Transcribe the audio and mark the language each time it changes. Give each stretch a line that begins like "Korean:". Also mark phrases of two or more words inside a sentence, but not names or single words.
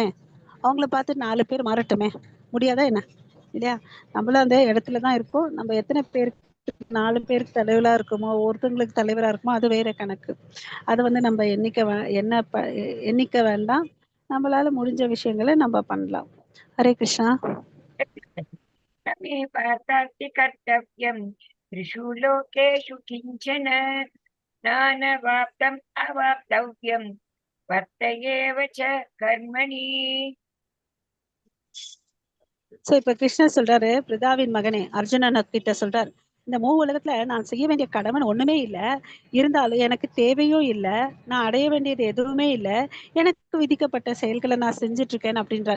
Tamil: அவங்கள பார்த்து 4 பேர் மாறட்டுமே! முடியாதா என்ன? இல்லையா? நம்மளும் அந்த இடத்துல தான் இருக்கோம். நம்ம எத்தன பேருக்கு 4 பேருக்கு தலைவரா இருக்கோமோ, ஒருத்தவங்களுக்கு தலைவரா இருக்கோமோ, அது வேற கணக்கு. அத வந்து நம்ம எண்ணிக்க வேண்டாம். நம்மளால முடிஞ்ச விஷயங்கள நம்ம பண்ணலாம். ஹரே கிருஷ்ணா.
Sanskrit: न मे पार्थास्ति कर्तव्यम् त्रिषु लोकेषु किञ्चन नानवाप्तम् अवाप्तव्यम् वर्त एव च कर्मणि.
Tamil: சோ இப்ப கிருஷ்ணர் சொல்றாரு, பிருதாவின் மகனே அர்ஜுனன் கிட்ட சொல்றாரு, இந்த உலகத்துல நான் செய்ய வேண்டிய கடமை ஒண்ணுமே இல்ல. இருந்தாலும் எனக்கு தேவையும் இல்ல. நான் அடைய வேண்டியது எதுவுமே இல்ல. எனக்கு விதிக்கப்பட்ட செயல்கள நான் செஞ்சுட்டு இருக்கேன் அப்படின்றார்.